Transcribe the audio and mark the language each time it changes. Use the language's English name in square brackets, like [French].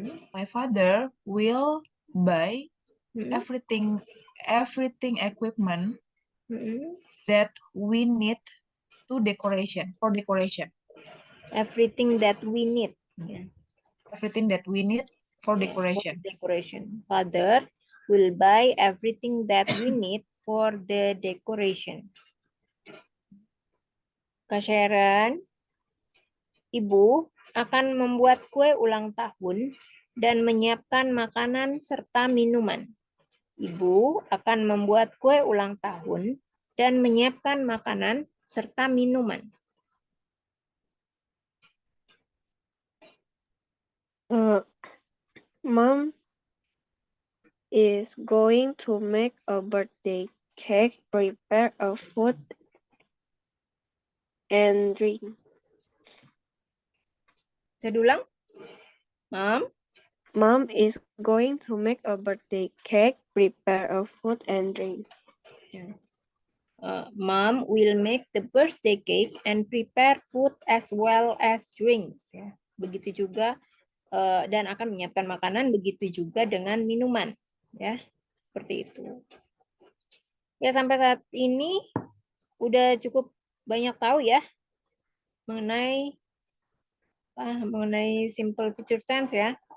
[English] My father will buy everything equipment that we need for decoration. Everything that we need. [Indonesian] Ya. [English] Everything that we need for Yeah, decoration. for decoration. Father will buy everything that we need for the decoration. [Indonesian] Kak Sharon, Ibu akan membuat kue ulang tahun dan menyiapkan makanan serta minuman. Ibu akan membuat kue ulang tahun dan menyiapkan makanan serta minuman. [English] Mom is going to make a birthday cake, prepare a food and drink. [Indonesian] Saya ulang. [English] Mom is going to make a birthday cake, prepare a food and drink. Mom will make the birthday cake and prepare food as well as drinks. [Indonesian] Ya. Begitu juga dan akan menyiapkan makanan. Begitu juga dengan minuman. Ya, seperti itu. Ya, sampai saat ini udah cukup banyak tahu ya mengenai simple future tense ya.